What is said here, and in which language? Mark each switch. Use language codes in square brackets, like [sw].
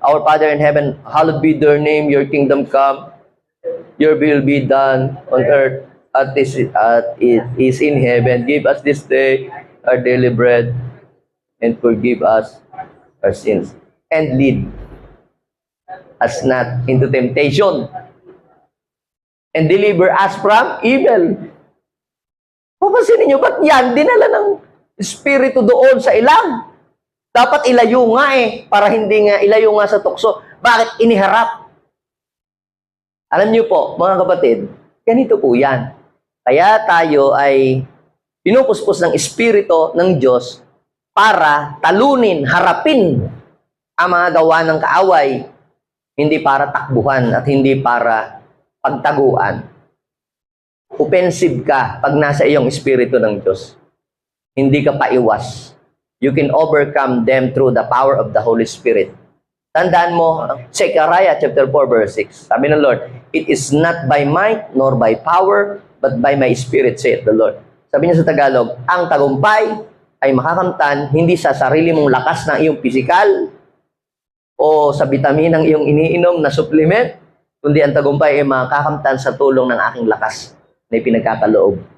[en] Our Father in heaven, hallowed be your name, your kingdom come, your will be done on earth as it is in heaven. Give us this day our daily bread and forgive us our sins. And lead us not into temptation and deliver us from evil. [tl] Papansinin nyo, ba't yan? Dinala ng Espiritu doon sa ilang. Dapat ilayo nga para hindi nga ilayo nga sa tukso. Bakit iniharap? Alam niyo po, mga kapatid, ganito po yan. Kaya tayo ay pinupuspos ng Espiritu ng Diyos para talunin, harapin ang mga gawa ng kaaway, hindi para takbuhan at hindi para pagtaguan. Offensive ka pag nasa iyong Espiritu ng Diyos. Hindi ka paiwas. [en] You can overcome them through the power of the Holy Spirit. [tl] Tandaan mo, [en] Zechariah chapter 4 verse 6. [tl] Sabi ng Lord, [en] it is not by might nor by power, but by my Spirit, saith the Lord. [tl] Sabi niya sa Tagalog, ang tagumpay ay makakamtan hindi sa sarili mong lakas ng iyong pisikal o sa bitaminang iyong iniinom na supplement, kundi ang tagumpay ay makakamtan sa tulong ng aking lakas na ipinagkakaloob.